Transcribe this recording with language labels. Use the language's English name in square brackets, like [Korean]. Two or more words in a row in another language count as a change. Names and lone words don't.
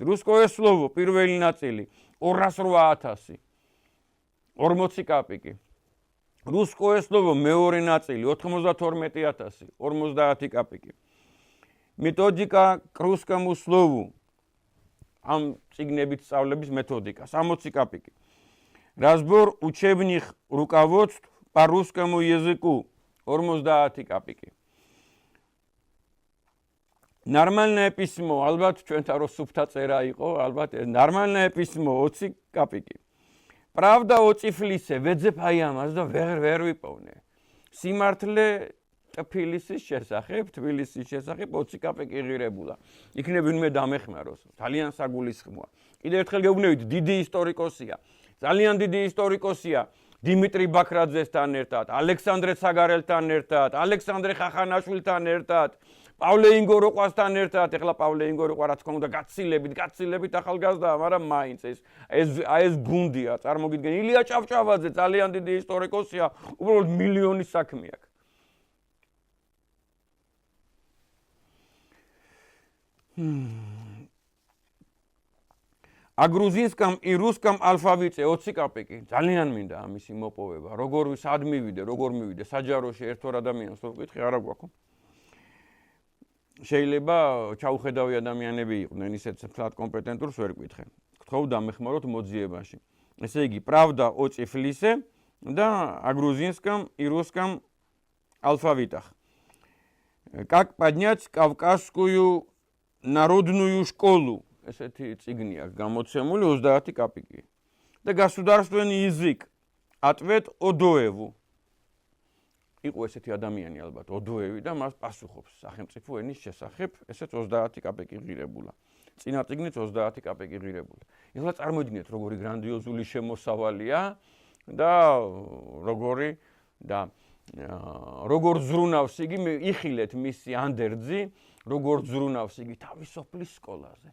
[Georgian] რუსკოე სლოვო პირველი ნაწილი 208,000, 40 კაპიკი. რუსკოე სლოვო მეორე ნაწილი 92,000, 50 კაპიკი. მეთოდიკა კრუსკому სლოვу ამ წიგნებით სწავლების მეთოდიკა 60 კაპიკი. [Russian] Разбор учебных руководств по русскому языку 50 копейки. Нормальное письмо, [Georgian] ალბათ ჩვენთან რო სუფთა წერა იყო, ალბათ [Russian] нормальное письмо 20 копейки. Правда о Тифлисе, [Georgian] ვეძებ აი ამას და ვერ ვიპოვნე. სიმართლე ტფილისის შესახებ, თბილისის შესახებ 20 კოპეიკი ღირებულა. იქნებ ვინმე დამეხმაროს, ძალიან საგულისხმოა. კიდევ ერთხელ გეუბნებით, დიდი ისტორიკოსია. ძალიან დიდი ისტორიკოსია. დიმიტრი ბაქრაძესთან ერთად, ალექსანდრე საგარელთან ერთად, ალექსანდრე ხახანაშვილთან ერთად, პავლე ინგოროყვასთან ერთად, ეხლა პავლე ინგოროყვა რა თქმა უნდა გაცილებით ახალგაზრდაა, მაგრამ მაინც ეს გუნდია, წარმოგიდგენ, ილია ჭავჭავაძე ძალიან დიდი ისტორიკოსია, უბრალოდ მილიონი საქმე აქვს. [Russian] А грузинском и русском алфавите 20 კოპეიკი. [Georgian] ძალიან მინდა ამისი მოპოვება. როგორ სად მივიდე, როგორ მივიდე, საჯაროში ერთვარ ადამიანს რო ვკითხე, არა გვაქვს. შეიძლება ჩაუხედავი ადამიანები იყვნენ, ისეთ ფლად კომპეტენტურს ვერ ვკითხე. გთხოვ დამეხმაროთ მოძიებაში. ესე იგი, [Russian] правда о Тифлисе да о грузинском и русском алфавитах. Как поднять Кавказскую народную школу? [Georgian] ესეთი წიგნი აქვს გამოცემული 30 კოპეიკი. [Russian] და государственный язык ответ Одоеву. [Georgian] იყო ესეთი ადამიანი ალბათ, ოდოევი და მას პასუხობს სახელმწიფო ენის შესახებ, ესეც 30 კოპეიკი ღირებულა. წინა წიგნით 30 კოპეიკი ღირებულა. ეხლა წარმოიდგინეთ, როგორი გრანდიოზული შემოსავალია და როგორ ზრუნავს იგი, იხილეთ მისი ანდერძი, როგორ ზრუნავს იგი თავის სოფლის სკოლაზე.